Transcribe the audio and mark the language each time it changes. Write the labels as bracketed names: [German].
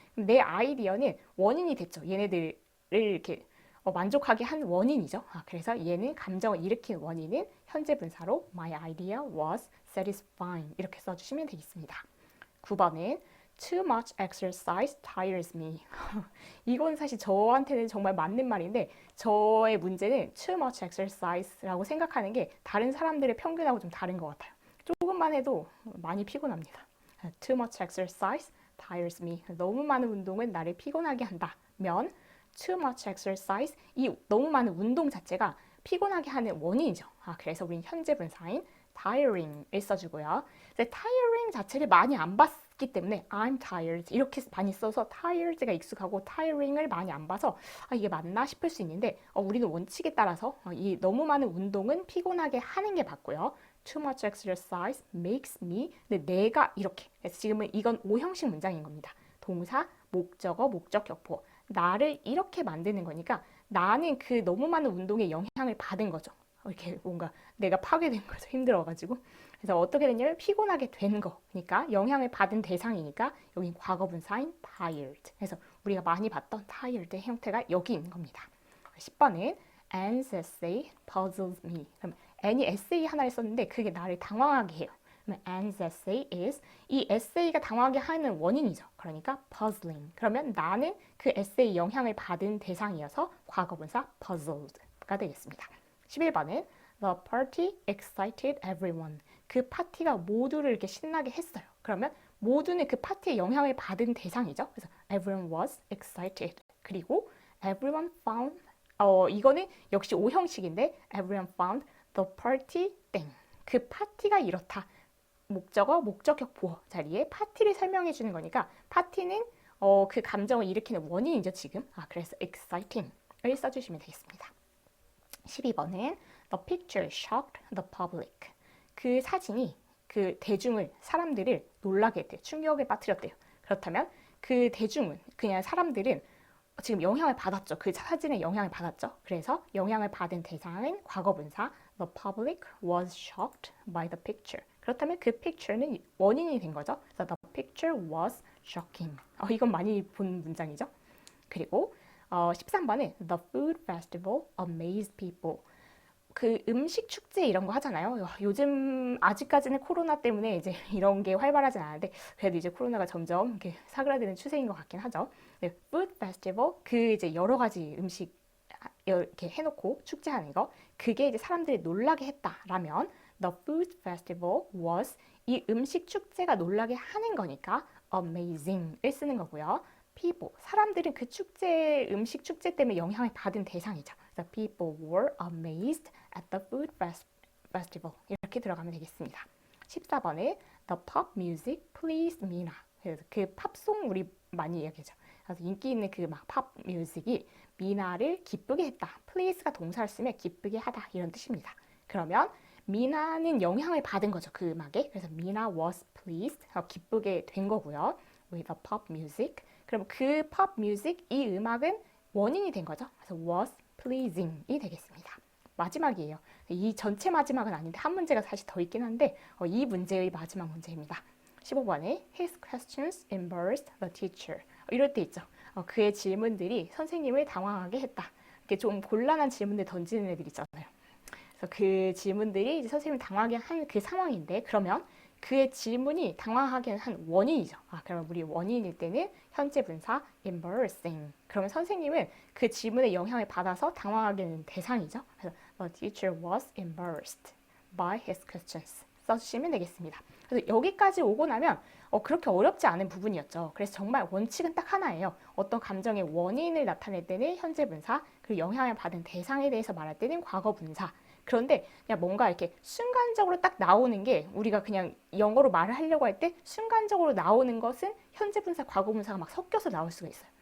[Korean] 내 아이디어는 원인이 됐죠. 얘네들을 이렇게 만족하게 한 원인이죠. 그래서 얘는 감정을 일으킨 원인은 현재 분사로 [English] my idea was satisfying [Korean] 이렇게 써주시면 되겠습니다. [English] 9번은 Too much exercise tires me. [Korean] 이건 사실 저한테는 정말 맞는 말인데 저의 문제는 too much exercise라고 생각하는 게 다른 사람들의 평균하고 좀 다른 것 같아요. 조금만 해도 많이 피곤합니다. [English] Too much exercise tires me. [Korean] 너무 많은 운동은 나를 피곤하게 한다면 too much exercise, 이 너무 많은 운동 자체가 피곤하게 하는 원인이죠. 그래서 우린 현재 분사인 tiring을 써주고요. tiring 자체를 많이 안 봤기 때문에 [English] I'm tired [Korean] 이렇게 많이 써서 tired가 익숙하고 tiring을 많이 안 봐서 이게 맞나 싶을 수 있는데 우리는 원칙에 따라서 이 너무 많은 운동은 피곤하게 하는 게 맞고요. [English] Too much exercise makes me. [Korean] 근데 내가 이렇게. 그래서 지금은 이건 오형식 문장인 겁니다. 동사, 목적어, 목적격보. 나를 이렇게 만드는 거니까 나는 그 너무 많은 운동에 영향을 받은 거죠. 이렇게 뭔가 내가 파괴된 거죠. 힘들어가지고. 그래서 어떻게 됐냐면 피곤하게 된 거. 그러니까 영향을 받은 대상이니까 여기 과거분사인 tired. 그래서 우리가 많이 봤던 tired의 형태가 여기 있는 겁니다. [English] 10번은 Anne's essay puzzles me. [Korean] 그럼 Anne이 에세이 하나를 썼는데 그게 나를 당황하게 해요. 그러면 Anne's essay is, 이 에세이가 당황하게 하는 원인이죠. 그러니까 puzzling. 그러면 나는 그 에세이 영향을 받은 대상이어서 과거분사 puzzled가 되겠습니다. [English] 11번은 The party excited everyone. [Korean] 그 파티가 모두를 이렇게 신나게 했어요. 그러면 모두는 그 파티에 영향을 받은 대상이죠. [English] 그래서 everyone was excited. 그리고 everyone found, [Korean] 이거는 역시 오형식인데 [English] everyone found the party thing. [Korean] 그 파티가 이렇다. 목적어, 목적격 보어 자리에 파티를 설명해 주는 거니까 파티는 그 감정을 일으키는 원인이죠, 지금. 그래서 exciting을 써주시면 되겠습니다. [English] 12번은 The picture shocked the public. [Korean] 그 사진이 그 대중을, 사람들을 놀라게 했대요. 충격에 빠뜨렸대요. 그렇다면 그 대중은, 그냥 사람들은 지금 영향을 받았죠. 그 사진에 영향을 받았죠. 그래서 영향을 받은 대상은 과거분사 [English] The public was shocked by the picture. [Korean] 그렇다면 그 picture는 원인이 된 거죠. 그래서 The picture was shocking. 이건 많이 본 문장이죠. [English] 그리고 13번은 The food festival amazed people. [Korean] 그 음식 축제 이런 거 하잖아요. 요즘 아직까지는 코로나 때문에 이제 이런 게 활발하진 않은데 그래도 이제 코로나가 점점 이렇게 사그라드는 추세인 것 같긴 하죠. 네, food festival 그 이제 여러 가지 음식 이렇게 해놓고 축제하는 거 그게 이제 사람들이 놀라게 했다라면 [English] the food festival was [Korean] 이 음식 축제가 놀라게 하는 거니까 amazing을 쓰는 거고요. people 사람들은 그 축제 음식 축제 때문에 영향을 받은 대상이죠. [English] 그래서 people were amazed at the food festival 이렇게 들어가면 되겠습니다. 14번에 the pop music pleased Mina. [Korean] 그래서 그 팝송 우리 많이 이야기하죠. 그래서 인기 있는 그 막 팝 뮤직이 미나를 기쁘게 했다. please가 동사를 쓰면 기쁘게 하다 이런 뜻입니다. 그러면 미나는 영향을 받은 거죠. 그 음악에. 그래서 미나 [English] was pleased. 기쁘게 된 거고요. with the pop music. [Korean] 그럼 그 pop music 이 음악은 원인이 된 거죠. 그래서 was pleasing이 되겠습니다. 마지막이에요. 이 전체 마지막은 아닌데 한 문제가 사실 더 있긴 한데 이 문제의 마지막 문제입니다. [English] 15번에 his questions embarrassed the teacher. [Korean] 이럴 때 있죠. 그의 질문들이 선생님을 당황하게 했다. 이렇게 좀 곤란한 질문을 던지는 애들 있잖아요. 그래서 그 질문들이 이제 선생님을 당황하게 한 그 상황인데 그러면 그의 질문이 당황하게 한 원인이죠. 그러면 우리 원인일 때는 현재 분사 embarrassing. 그러면 선생님은 그 질문에 영향을 받아서 당황하게 된 대상이죠. [English] 그래서 the teacher was embarrassed by his questions. [Korean] 써주시면 되겠습니다. 그래서 여기까지 오고 나면 그렇게 어렵지 않은 부분이었죠. 그래서 정말 원칙은 딱 하나예요. 어떤 감정의 원인을 나타낼 때는 현재 분사, 그리고 영향을 받은 대상에 대해서 말할 때는 과거 분사. 그런데 그냥 뭔가 이렇게 순간적으로 딱 나오는 게 우리가 그냥 영어로 말을 하려고 할 때 순간적으로 나오는 것은 현재 분사, 과거 분사가 막 섞여서 나올 수가 있어요.